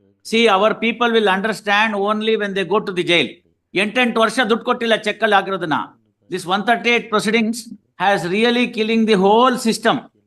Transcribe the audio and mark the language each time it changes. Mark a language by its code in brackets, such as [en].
[en] See, our people will understand only when they go to the jail. [kn] 8 ವರ್ಷ ದುಡ್ಡು ಕೊಟ್ಟಿಲ್ಲ check ಅಲ್ಲಿ ಆಗಿರೋದನ್ನ. [en] This 138 proceedings has really killing the whole system.